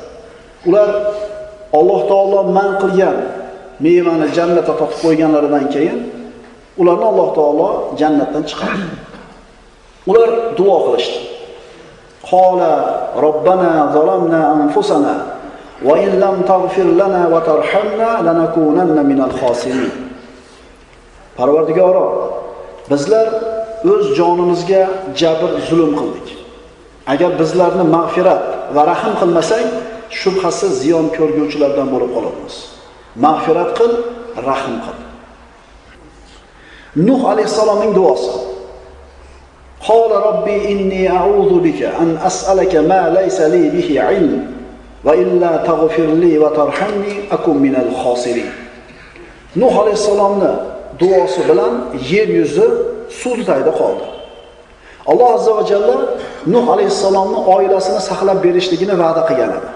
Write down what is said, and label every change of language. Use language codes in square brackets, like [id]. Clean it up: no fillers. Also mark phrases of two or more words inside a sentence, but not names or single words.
[uz] Ular Alloh taolo man qilgan mevani jannatga totib qo'yganlaridan keyin ularni Alloh taolo jannatdan chiqardi. Ular duo qilishdi. [ar] قالا ربنا ظلمنا أنفسنا و إن لم تغفر لنا و ترحمنا لنكونن من الخاسرين. [uz] Parvardigoro, bizlar o'z jonimizga jabr zulm qildik. Agar bizlarni mag'firat va rahim qilmasang, shubhasiz ziyon ko'rguvchilardan bo'lib qolamiz. Mag'firat qil, rahim qil. Nuh alayhisalomning duosi. [ar] قال رب إني أعوذ بك أن أسألك ما ليس لي به علم و إلا تغفر لي و ترحمني أكن من الخاسرين. [uz] Nuh alayhisalomning duosi bilan yer yuzi suv tagida qoldi. Alloh [ar] عز و جل [uz] Nuh alayhisalomning oilasini saqlab berishligini va'da qilgan edi.